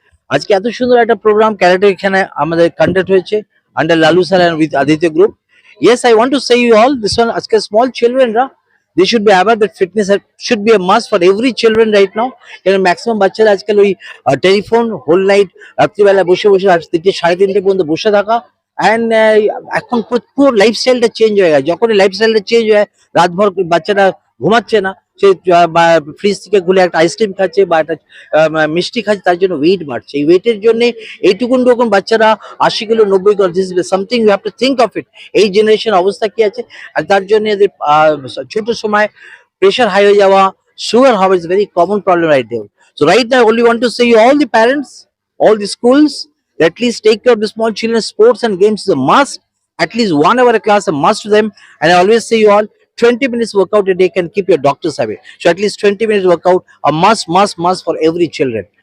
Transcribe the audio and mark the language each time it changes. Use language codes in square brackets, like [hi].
[bn] আজকে এত সুন্দর একটা প্রোগ্রাম ক্যারাটে এখানে আমাদের কন্ডাক্ট হয়েছে under Lalu sir and with Aditya group. [en] Yes, I want to say you all this one. [bn] আজকে [en] small children, they should be aware that fitness should be a must for every children right now. [bn] কারণ maximum বাচ্চারা আজকাল ওই telephone whole night রাত্রিবেলা বসে বসে আর 3:30 পর্যন্ত বসে থাকা অ্যান্ড এখন পুরো লাইফস্টাইলটা চেঞ্জ হয়ে গেছে। যখনই লাইফস্টাইলটা চেঞ্জ হয় রাতভর বাচ্চারা ঘুমাচ্ছে না, সে ফ্রিজ থেকে খুলে একটা আইসক্রিম খাচ্ছে বা একটা মিষ্টি খাচ্ছে, তার জন্য ওয়েট বাড়ছে। এই ওয়েটের জন্য এইটুকুন রকম বাচ্চারা 80 kilo 90 kilo, [en] This is something you have to think of it. [bn] এই জেনারেশন অবস্থা কি আছে, আর তার জন্য এদের ছোট সময় প্রেশার হাই হয়ে যাওয়া, সুগার হওয়া [en] Is very common problem right there. So right now only want to say you all the parents, all the schools, at least take care of the small children. Sports and games is a must. At least 1 hour a class a must to them. And I always say you all, 20 minutes workout a day can keep your doctors away. So at least 20 minutes workout a must for every children.